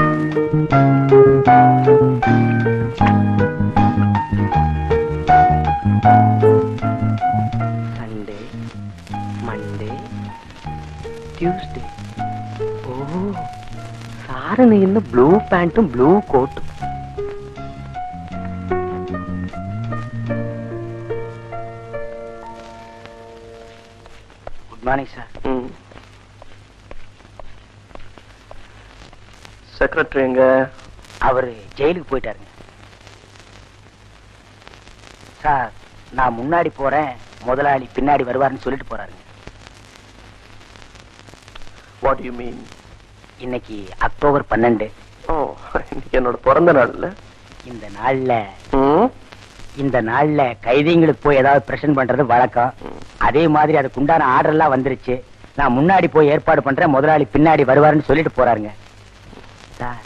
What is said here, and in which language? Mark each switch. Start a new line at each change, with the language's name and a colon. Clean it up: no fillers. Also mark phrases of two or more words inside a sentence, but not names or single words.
English: Sunday, Monday, Tuesday. ஓ,
Malayalam: സാറിന് ഇന്ന് ബ്ലൂ പാന്റും ബ്ലൂ കോട്ടും.
English: good morning sir.
Tamil: செக்ரட்டரி எங்க? அவரு ஜெயிலுக்கு போயிட்டாருங்க சார். நான் முன்னாடி போறேன், முதலாளி பின்னாடி வருவாருன்னு சொல்லிட்டு போறாருங்க.
English: What do you mean?
Tamil: இன்னைக்கு அக்டோபர் 12. ஓ, இன்னைக்கு என்னோட பிறந்த நாள் இல்ல? இந்த நாள்ல கைதிங்களுக்கு போய் ஏதாவது பிரசன்ட் பண்றது வழக்கம். அதே மாதிரி அதுக்கு உண்டான ஆர்டர் எல்லாம் வந்துருச்சு. நான் முன்னாடி போய் ஏற்பாடு பண்றேன், முதலாளி பின்னாடி வருவாருன்னு சொல்லிட்டு போறாருங்க சார்.